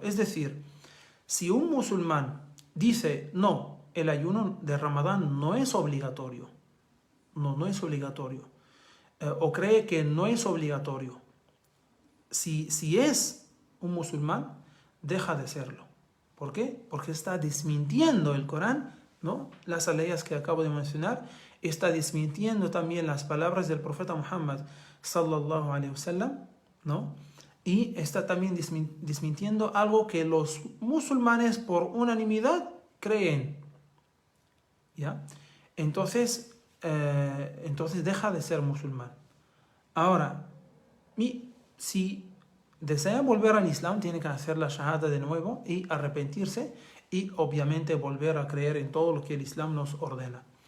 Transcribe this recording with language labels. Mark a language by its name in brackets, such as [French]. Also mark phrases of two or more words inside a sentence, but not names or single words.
[Spanish] Es decir, si un musulmán dice, no, el ayuno de Ramadán no es obligatorio, no es obligatorio, o cree que no es obligatorio, si es un musulmán, deja de serlo. ¿Por qué? Porque está desmintiendo el Corán, ¿no? Las leyes que acabo de mencionar, está desmintiendo también las palabras del profeta Muhammad [Arabic] صلى الله عليه وسلم, [Spanish] ¿no? Y está también desmintiendo algo que los musulmanes por unanimidad creen, ¿ya? Entonces deja de ser musulmán. Ahora, si desea volver al Islam, tiene que hacer la shahada de nuevo y arrepentirse y obviamente volver a creer en todo lo que el Islam nos ordena.